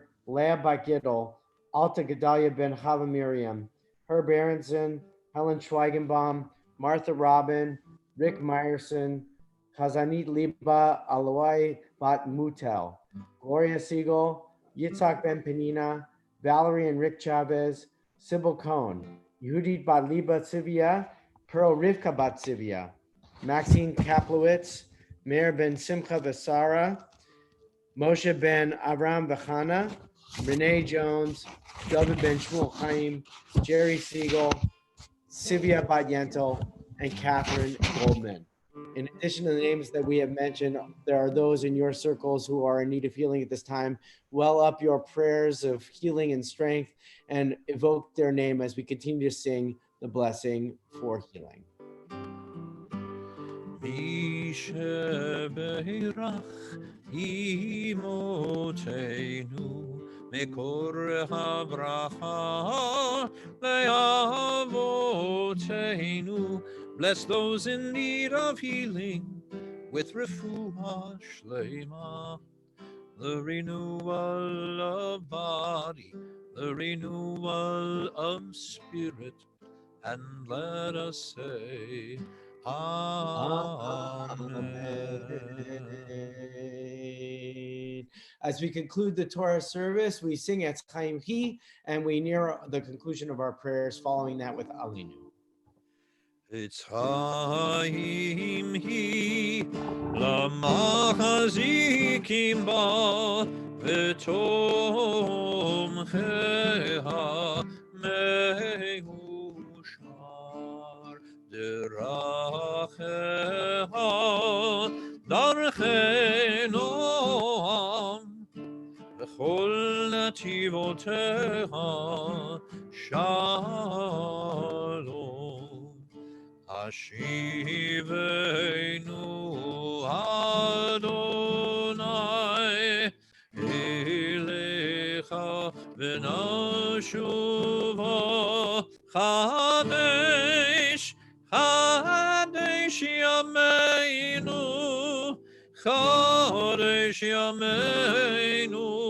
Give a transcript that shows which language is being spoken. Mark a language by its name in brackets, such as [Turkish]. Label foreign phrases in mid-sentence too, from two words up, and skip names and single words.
[English] Leah Bakidel, Alta Gedalia Ben Chava Miriam, Herb Aronson, Helen Schweigenbaum, Martha Robin, Rick Meyerson, Chazanit Liba Alawai Bat Mutel, Gloria Siegel, Yitzhak Ben Penina, Valerie and Rick Chavez, Sybil Cohn, Yehudit Bat Liba Sivia, Pearl Rivka Bat Sivia, Maxine Kaplowitz, Meir Ben Simcha Vesara, Moshe Ben Avram Bechana, Renee Jones, David Ben Shmuel Chaim, Jerry Siegel, Sivia Bat Yentel, and Catherine Goldman. In addition to the names that we have mentioned, there are those in your circles who are in need of healing at this time. Well up your prayers of healing and strength and evoke their name as we continue to sing the blessing for healing. [Hebrew] מי שברך אמותינו מקור הברכה לאבותינו. [English] Bless those in need of healing with [Hebrew] רפואה שלמה, [English] the renewal of body, the renewal of spirit, and let us say, Amen. As we conclude the Torah service, we sing Etz Chaim Hi, and we near the conclusion of our prayers, following that with Alinu. [Hebrew] עץ חיים היא, למחזיקים בה ותומכיה מאושר דרכיה דרכי נעם וכל נתיבותיה שלום. השיבנו יהוה אליך ונשובה חדש חדש ימינו חדש ימינו